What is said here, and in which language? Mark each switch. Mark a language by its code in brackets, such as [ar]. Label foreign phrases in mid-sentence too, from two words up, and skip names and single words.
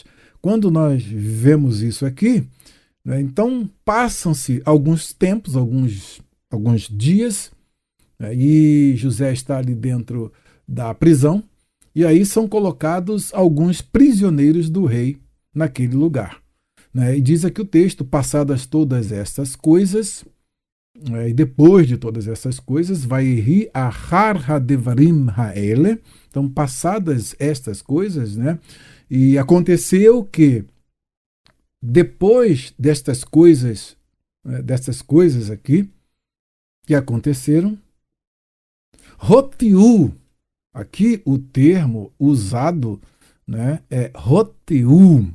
[pt] Quando nós vemos isso aqui, né, então passam-se alguns tempos, alguns dias, e José está ali dentro da prisão, E aí são colocados alguns prisioneiros do rei naquele lugar. Né? E diz aqui o texto, passadas todas estas coisas, e depois de todas essas coisas, [he] ויהי אחר הדברים האלה. [pt] Então, passadas estas coisas, né? E aconteceu que depois destas coisas aqui que aconteceram, rotiu, aqui o termo usado, né, é rotiu.